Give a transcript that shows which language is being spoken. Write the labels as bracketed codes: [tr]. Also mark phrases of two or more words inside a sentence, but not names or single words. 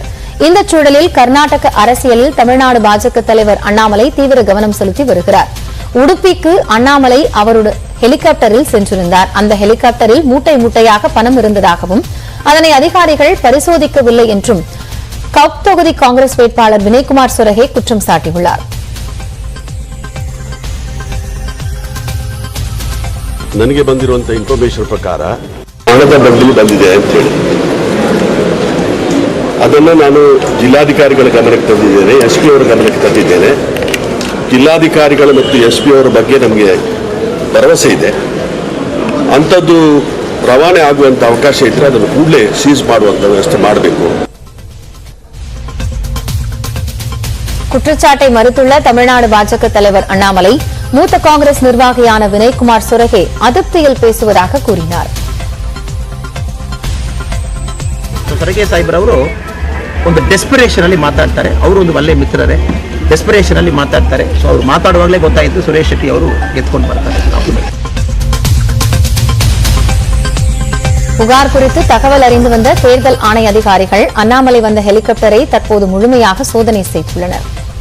[ta] இந்த சூழலில் கர்நாடக அரசியலில் தமிழ்நாடு பாஜக தலைவர் அண்ணாமலை தீவிர கவனம் செலுத்தி வருகிறார். உடுப்பிக்கு அண்ணாமலை அவருடைய ஹெலிகாப்டரில் சென்றிருந்தார். அந்த ஹெலிகாப்டரில் மூட்டை மூட்டையாக பணம் இருந்ததாகவும் அதனை அதிகாரிகள் பரிசோதிக்கவில்லை என்றும் கப் தொகுதி காங்கிரஸ் வேட்பாளர் வினய்குமார் சொரகே குற்றம் சாட்டியுள்ளார். [kn] ನನಗೆ ಬಂದಿರುವಂತ ಇನ್ಫಾರ್ಮೇಶನ್ ಪ್ರಕಾರ ಹಣದ ಬದಲಿ ಬಂದಿದೆ ಅಂತ ಹೇಳಿ ಅದನ್ನು ನಾನು ಜಿಲ್ಲಾಧಿಕಾರಿಗಳ ಗಮನಕ್ಕೆ ತಂದಿದ್ದೇನೆ, ಎಸ್ಪಿ ಅವರ ಗಮನಕ್ಕೆ ತಂದಿದ್ದೇನೆ. ಜಿಲ್ಲಾಧಿಕಾರಿಗಳು ಮತ್ತು ಎಸ್ಪಿ ಅವರ ಬಗ್ಗೆ ನಮಗೆ ಭರವಸೆ ಇದೆ. ಅಂಥದ್ದು ರವಾನೆ ಆಗುವಂಥ ಅವಕಾಶ ಇದ್ದರೆ ಅದನ್ನು ಕೂಡಲೇ ಸೀಸ್ ಮಾಡುವಂಥ ವ್ಯವಸ್ಥೆ ಮಾಡಬೇಕು. [ta] குற்றச்சாட்டை மறுத்துள்ள தமிழ்நாடு பாஜக தலைவர் அண்ணாமலை மூத்த காங்கிரஸ் நிர்வாகியான வினய்குமார் சொரகே அதிருப்தியில் பேசுவதாக கூறினார். [kn] ಸೊರಗೆ ಸಾಹೇಬ್ರವರು ಒಂದು ಡೆಸ್ಪರೇಷನ್ ಅಲ್ಲಿ ಮಾತಾಡ್ತಾರೆ. ಅವರು ಒಂದು ಒಳ್ಳೆ ಮಿತ್ರರೇ, ಡೆಸ್ಪರೇಷನ್ ಅಲ್ಲಿ ಮಾತಾಡ್ತಾರೆ. ಸೊ ಅವರು ಮಾತಾಡುವಾಗಲೇ ಗೊತ್ತಾಯಿತು ಸುರೇಶ್ ಶೆಟ್ಟಿ ಅವರು ಗೆದ್ಕೊಂಡು ಬರ್ತಾರೆ. [ta] புகார் குறித்து தகவல் அறிந்து வந்த தேர்தல் ஆணைய அதிகாரிகள் அண்ணாமலை வந்த ஹெலிகாப்டரை தற்போது முழுமையாக சோதனை செய்துள்ளனர்.